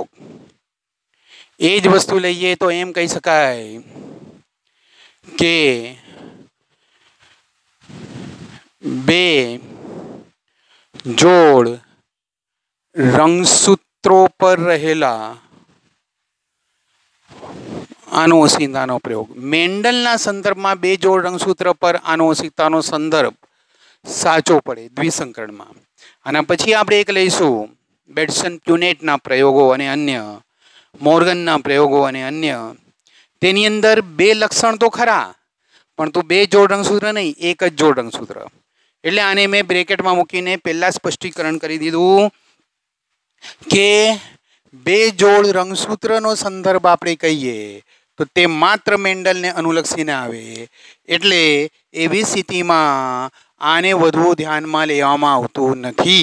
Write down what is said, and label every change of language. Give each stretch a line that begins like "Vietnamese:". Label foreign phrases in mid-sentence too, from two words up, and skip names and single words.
Gujarati: એ જ વસ્તુ લઈએ તો એમ કહી શકાય કે બે જોડ રંગસૂત્રો પર રહેલા આનુવંશિકતાનો પ્રયોગ। મેન્ડલના સંદર્ભમાં બે જોડ રંગસૂત્ર પર આનુવંશિકતાનો સંદર્ભ સાચો પડે દ્વિસંકરણમાં। આના પછી આપણે એક લઈશું બેડસન પ્યૂનેટના પ્રયોગો અને અન્ય મોર્ગનના પ્રયોગો અને અન્ય। તેની અંદર બે લક્ષણ તો ખરા પણ તો બે જોડ રંગસૂત્ર નહીં, એક જ જોડ રંગસૂત્ર। એટલે આને મેં બ્રેકેટમાં મૂકીને પહેલા સ્પષ્ટીકરણ કરી દીધું કે બે જોડ રંગસૂત્રનો સંદર્ભ આપણે કહીએ તો તે માત્ર મેન્ડલને અનુલક્ષીને આવે એટલે એવી સ્થિતિમાં આને વધુ ધ્યાનમાં લેવામાં આવતું નથી।